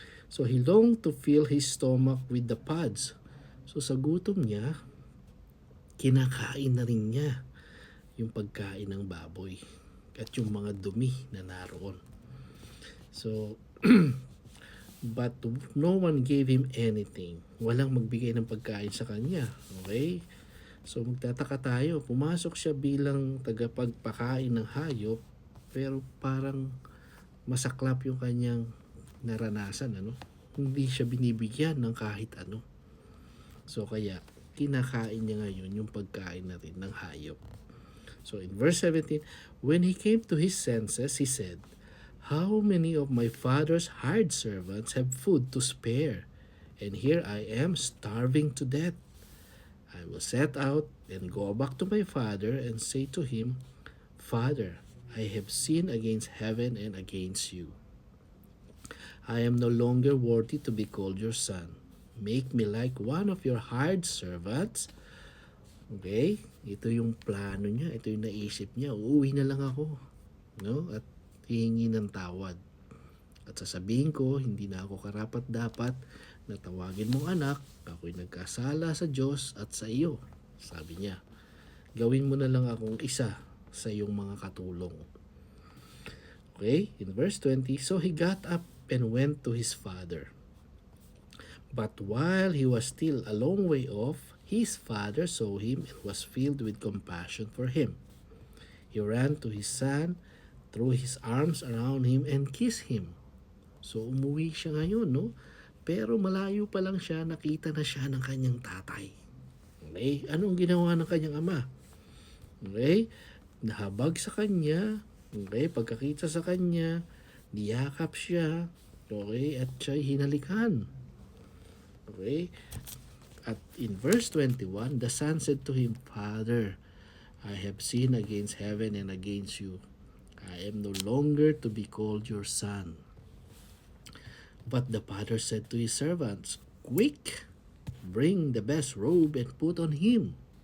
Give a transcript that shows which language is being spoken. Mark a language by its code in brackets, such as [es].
[en] So he longed to fill his stomach with the pods. [tl] So sa gutom niya, kinakain na rin niya yung pagkain ng baboy at yung mga dumi na naroon. [en] So but no one gave him anything. [tl] Walang magbigay ng pagkain sa kanya. Okay? So magtataka tayo, pumasok siya bilang tagapagpakain ng hayop, pero parang masaklap yung kanyang naranasan, Hindi siya binibigyan ng kahit ano. So kaya kinakain niya ngayon yung pagkain natin ng hayop. [en] So in verse 17, when he came to his senses, he said, "How many of my father's hired servants have food to spare, and here I am starving to death? I will set out and go back to my father and say to him, 'Father, I have sinned against heaven and against you. I am no longer worthy to be called your son. Make me like one of your hired servants.'" [tl] Okay? Ito yung plano niya. Ito yung naisip niya. Uuwi na lang ako. At hihingi ng tawad. At sasabihin ko, hindi na ako karapat-dapat na tawagin mong anak. Ako'y nagkasala sa Diyos at sa iyo. Sabi niya, gawin mo na lang akong isa sa iyong mga katulong. Okay? [en] In verse 20, so he got up and went to his father. But while he was still a long way off, his father saw him and was filled with compassion for him. He ran to his son, threw his arms around him, and kissed him. [tl] So umuwi siya ngayon, Pero malayo pa lang siya, nakita na siya ng kanyang tatay. Okay? Anong ginawa ng kanyang ama? Okay? Nahabag sa kanya. Okay? Pagkakita sa kanya, niyakap siya. Okay? At siya'y hinalikan. Okay? [en] At in verse 21, the son said to him, Father, I have sinned against heaven and against you. I am no longer to be called your son. But the father said to his servants, Quick, bring the best robe and put on him.